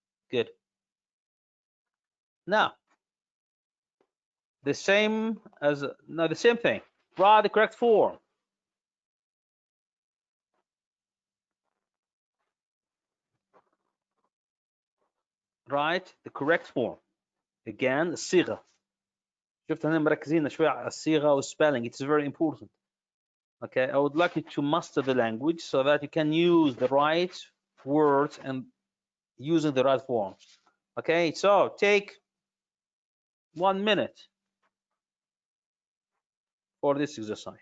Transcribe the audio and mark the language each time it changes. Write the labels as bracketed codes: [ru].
[en] Good. Now, the same thing. Write the correct form. Write the correct form. Again, الصيغة. [ar] شفت هنا مركزين شوي على الصيغة والspelling. [en] It's very important. Okay, I would like you to master the language so that you can use the right words and using the right forms. Okay, so take 1 minute for this exercise.